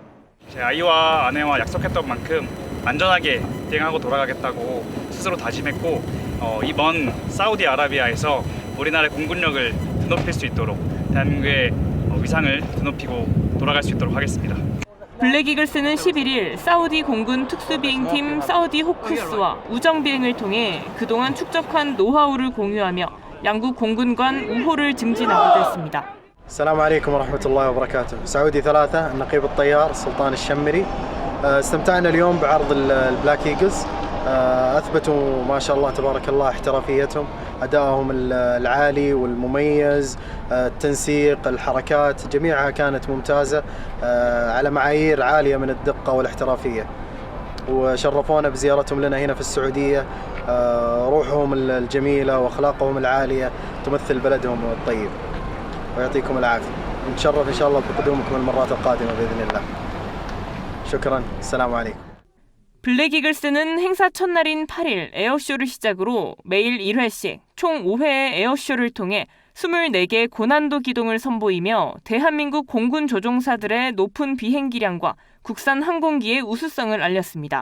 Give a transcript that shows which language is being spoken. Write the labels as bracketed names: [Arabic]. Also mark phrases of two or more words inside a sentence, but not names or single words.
[Korean] 제 아이와 아내와 약속했던 만큼 안전하게 비행하고 돌아가겠다고 스스로 다짐했고 이번 사우디아라비아에서 우리나라의 공군력을 드높일 수 있도록 대한민국의 위상을 드높이고 돌아갈 수 있도록 하겠습니다. 블랙이글스는 11일 사우디 공군 특수비행팀 사우디 호크스와 우정비행을 통해 그동안 축적한 노하우를 공유하며 양국 공군 간 우호를 증진하기도 했습니다. [Arabic] السلام عليكم ورحمة الله وبركاته. سعودي 3 النقيب الطيار سلطان الشمري. استمتعنا اليوم بعرض البلاك إيجلز. أثبتوا ما شاء الله تبارك الله احترافيتهم، أدائهم العالي والمميز، التنسيق، الحركات جميعها كانت ممتازة على معايير عالية من الدقة والاحترافية. وشرفونا بزيارتهم لنا هنا في السعودية. روحهم الجميلة وأخلاقهم العالية تمثل بلدهم الطيب. ويعطيكم العافية. نتشرف إن شاء الله بقدومكم المرات القادمة بإذن الله. شكرا. السلام عليكم. [Korean] 블랙이글스는 행사 첫날인 8일 에어쇼를 시작으로 매일 1회씩 총 5회의 에어쇼를 통해 24개 고난도 기동을 선보이며 대한민국 공군 조종사들의 높은 비행기량과 국산 항공기의 우수성을 알렸습니다.